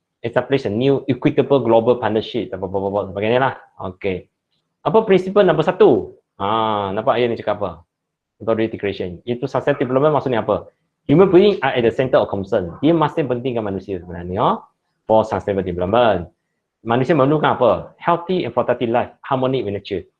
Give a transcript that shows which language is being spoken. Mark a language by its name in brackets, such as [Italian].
[English] Establish a new equitable global partnership. [Malay] Sebagainya lah. Okay. Apa prinsipal nombor 1? Nampak ayat ni cakap apa? Untuk Declaration. Itu sustainable development maksudnya apa? [English] Human being are at the center of concern. [Malay] Dia masih pentingkan manusia sebenarnya. [English] For sustainable development. [Malay] Manusia memerlukan apa? [English] Healthy and productive life, harmony with nature.